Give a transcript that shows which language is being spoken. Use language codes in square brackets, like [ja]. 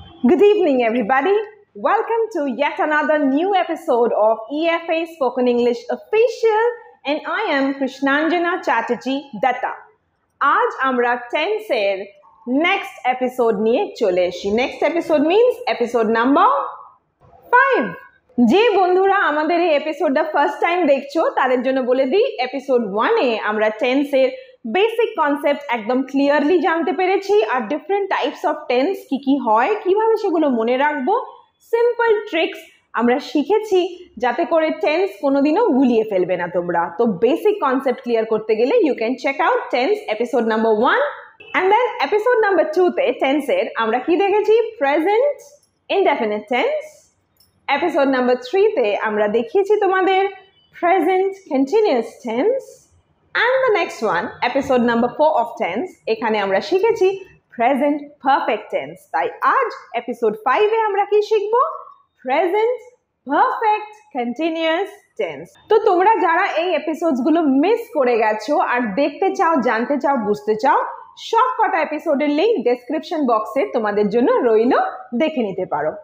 [en] Good evening, everybody. Welcome to yet another new episode of EFA Spoken English Official, and I am Krishnanjana Chatterjee Datta. [bn] আজ আমরা টেন্সের next episode নিয়ে চলে এসেছি। Next episode means episode number 5। যে বন্ধুরা আমাদের এই এপিসোডটা ফার্স্ট টাইম দেখছো তাদের জন্য বলে দিই, এপিসোড 1-এ আমরা টেন্সের বেসিক কনসেপ্ট একদম ক্লিয়ারলি জানতে পেরেছি, আর ডিফারেন্ট টাইপস অফ টেন্স কি কি হয়, কিভাবে সেগুলো মনে রাখবো, সিম্পল ট্রিক্স আমরা শিখেছি যাতে করে টেন্স কোনোদিনও গুলিয়ে ফেলবে না তোমরা। তো বেসিক কনসেপ্ট ক্লিয়ার করতে গেলে [en] you can check out [bn] tense episode number 1 and then episode number 2-তে টেন্সের আমরা কি দেখেছি, present indefinite tense. Episode number 3-তে আমরা দেখিয়েছি তোমাদের present continuous tense. [en] And the next one, episode number 4 of tense, [bn] এখানে আমরা শিখেছি [en] present perfect tense। [bn] তাই আজ episode 5-এ আমরা কি শিখবো, present perfect continuous tense। তো তোমরা যারা এই এপিসোডসগুলো মিস করে গেছো আর দেখতে চাও, জানতে চাও, বুঝতে চাও, সব কটা এপিসোডের লিংক ডেসক্রিপশন বক্সে তোমাদের জন্য রইলো, দেখে নিতে পারো।